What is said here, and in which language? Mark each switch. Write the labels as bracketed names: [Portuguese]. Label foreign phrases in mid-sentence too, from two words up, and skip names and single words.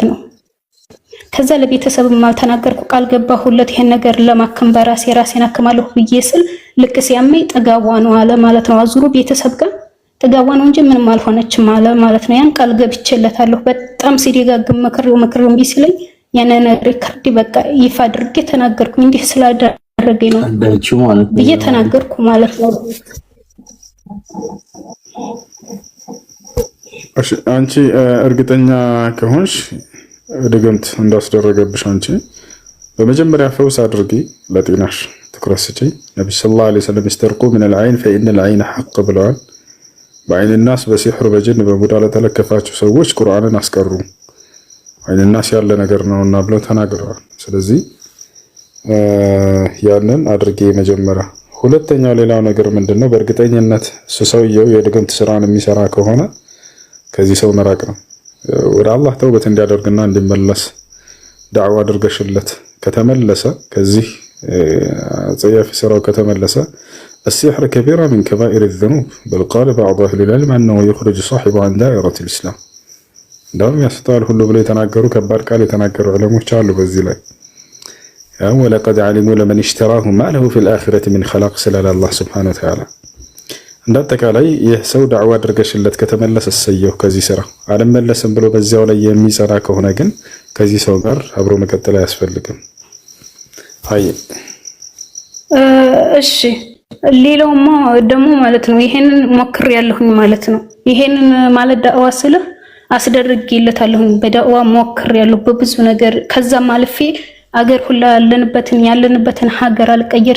[Amharic] ነው። ከዛ ለቤተሰብም አልተናገርኩ ቃል ገባሁለት ይሄን ነገር ለማከም ራሴን አከማለሁ ብዬ ስል ልክ ሲያመኝ ጥጋቧ ነው አለ ማለት ነው። አዙሩ ቤተሰብ ጋር ጥጋቧ ነው እንጂ ምንም አልሆነችም አለ ማለት ነው። ያን ቃል ገብቼለታለሁ። በጣም ሲደጋግም መክሬው እምቢ ሲለኝ ያንን ሪከርድ በቃ ይፋ አድርጌ ተናገርኩ። እንዲህ ስላደረገኝ ነው ብዬ ተናገርኩ ማለት ነው። እሺ አንቺ እርግጠኛ ከሆንሽ ድግምት እንዳስደረገብሽ አንቺ በመጀመሪያ ፈውስ አድርጊ፣ ለጤናሽ ትኩረት ስጪ። ነብዩ [Arabic] صلى الله عليه وسلم [Amharic] ይስተርቁ ምን [Arabic] العين فإن العين حق [Amharic] ብለዋል። በአይን الناس በሲህር በጅን በቡዳ ለተለከፋችሁ ሰዎች ቁርአንን አስቀሩ፣ አይን الناس ያለ ነገር ነውና ብለው ተናግረዋል። ስለዚህ ያንን አድርጌ መጀመሪያ። ሁለተኛው ሌላው ነገር ምንድነው? በእርግጠኝነት ሰውየው የድግምት ስራን የሚሰራ ከሆነ ከዚህ ሰው መራቅ ነው። ወደ አላህ ተውበት እንዲያደርግና እንዲመለስ ዳዕዋ አድርገሽለት ከተመለሰ ከዚህ ጸያፊ ስራው ከተመለሰ [Arabic] السحر كبيرة من كبائر الذنوب بل قال بعض أهل العلم أنه يخرج صاحبه عن دائرة الإسلام دام يستطيع [Amharic] ሁሉ ብለው የተናገሩ ከባድ ቃል የተናገሩ ዑለሞች አሉ በዚህ ላይ [Arabic] ولقد علموا لمن اشتراه ما له في الآخرة من خلاق [Amharic] ስላለ አላህ [Arabic] سبحانه وتعالى [Amharic] እንዳጠቃላይ ይህ ሰው ዳዕዋ አድርገሽለት ከተመለሰ እሰየው ከዚህ ስራ አልመለስም ብሎ በዚያው ላይ የሚሰራ ከሆነ ግን ከዚህ ሰው ጋር አብሮ መቀጠል አያስፈልግም። አይ እሺ ሌላውማ ደግሞ ማለት ነው ይሄንን ሞክር ያለሁኝ ማለት ነው። ይሄንን ማለት ዳዕዋ ስልህ አስደርግይለታለሁኝ በዳዕዋ ሞክር ያለሁ በብዙ ነገር ከዛም አልፌ አገር ሁላ ያለንበትን ሀገር አልቀየር